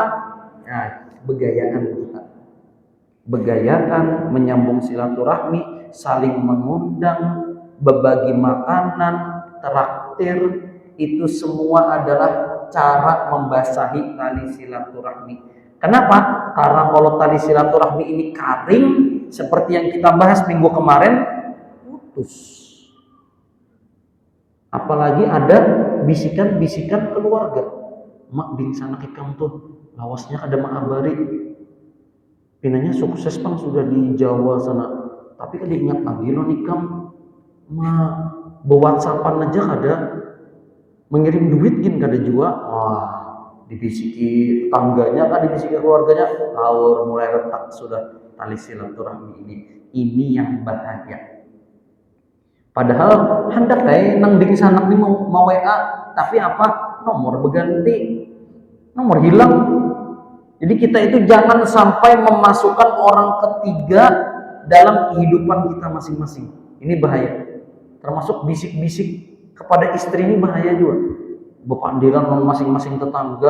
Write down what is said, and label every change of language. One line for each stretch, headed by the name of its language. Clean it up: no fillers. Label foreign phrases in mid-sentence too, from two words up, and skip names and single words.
Indonesian: Nah, begayaan, menyambung silaturahmi, saling mengundang, berbagi makanan, traktir, itu semua adalah cara membasahi tali silaturahmi. Kenapa? Karena kalau tali silaturahmi ini kering, seperti yang kita bahas minggu kemarin, putus. Apalagi ada bisikan-bisikan keluarga.
Banjar: Mak bin sana ikam tuh, lawasnya ada mak abari. Pinanya sukses Bang sudah di Jawa sana. Tapi kan diingat lagi lo nikam, mak be-WhatsAppan aja ada, mengirim duit gin kada juga.
Indonesian: Wah, dibisiki tetangganya kan, dibisiki keluarganya, haur mulai retak sudah tali silaturahmi ini. Ini yang bahaya. Padahal hendak nang ding sanak nih mau WA, tapi apa? Nomor berganti, nomor hilang. Jadi kita itu jangan sampai memasukkan orang ketiga dalam kehidupan kita masing-masing. Ini bahaya. Termasuk bisik-bisik Kepada istri ini bahaya juga. Bepandiran masing-masing tetangga.